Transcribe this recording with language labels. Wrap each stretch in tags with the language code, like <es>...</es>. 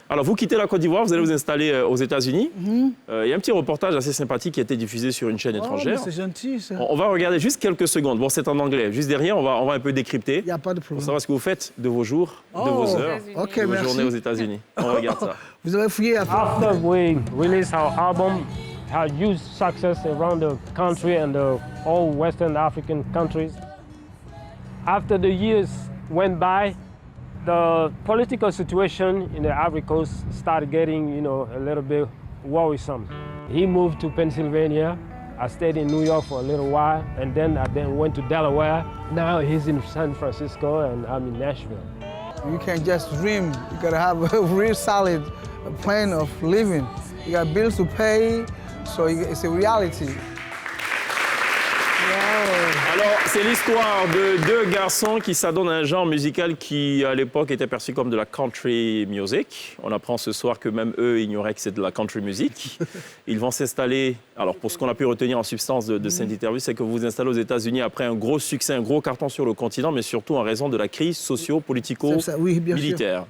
<fr>Alors, vous quittez la Côte d'Ivoire, vous allez vous installer aux États-Unis. Il y a un petit reportage assez sympathique qui a été diffusé sur une chaîne étrangère. C'est gentil, ça. On va regarder juste quelques secondes. Bon, c'est en anglais. Juste derrière, on va un peu décrypter. Il n'y a pas de problème. Pour savoir ce que vous faites de vos jours, de vos heures, de vos journées aux États-Unis. On regarde ça. Vous avez fouillé après.</fr> <en>After we released our album, had huge success around the country and all Western African countries. After the years went by, the political situation in the Ivory Coast started getting, a little bit worrisome. He moved to Pennsylvania. I stayed in New York for a little while, and then I went to Delaware. Now he's in San Francisco, and I'm in Nashville. You can't just dream. You gotta have a real solid plan of living. You got bills to pay, so it's a reality.</en> <fr>Alors, c'est l'histoire de deux garçons qui s'adonnent à un genre musical qui, à l'époque, était perçu comme de la country music. On apprend ce soir que même eux ignoraient que c'est de la country music. Ils vont s'installer... Alors, pour ce qu'on a pu retenir en substance de cette interview, c'est que vous vous installez aux États-Unis après un gros succès, un gros carton sur le continent, mais surtout en raison de la crise socio-politico-militaire.</fr>